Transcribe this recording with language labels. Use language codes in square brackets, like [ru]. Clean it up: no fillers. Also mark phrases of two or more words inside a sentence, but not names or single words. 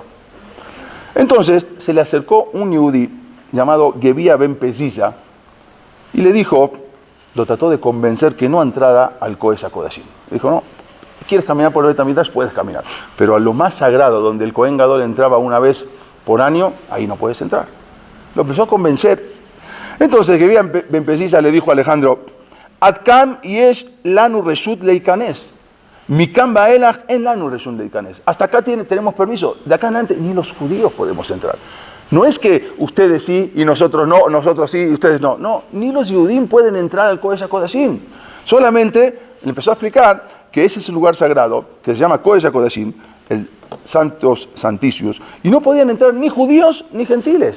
[es] Entonces se le acercó un yudí llamado Gebia ben Pezisa y le dijo, lo trató de convencer que no entrara al Kodesh HaKodashim. Le dijo, no, ¿quieres caminar por el Bet Hamikdash? Puedes caminar. Pero a lo más sagrado, donde el [he] Kohen Gadol [es] entraba una vez por año, ahí no puedes entrar. Lo empezó a convencer. Entonces Gebia ben Pezisa le dijo a Alejandro, [he] עד כאן יש לנו רשות להיכנס. מכאן ואילך אין לנו רשות להיכנס. [es] Hasta acá tenemos permiso. De acá en adelante ni los judíos podemos entrar. No es que ustedes sí y nosotros no, nosotros sí y ustedes no. No, ni los Yehudim pueden entrar al Kodesh HaKodashim. Solamente le empezó a explicar que ese es el lugar sagrado, que se llama Kodesh HaKodashim, el Santos Santicius, y no podían entrar ni judíos ni gentiles.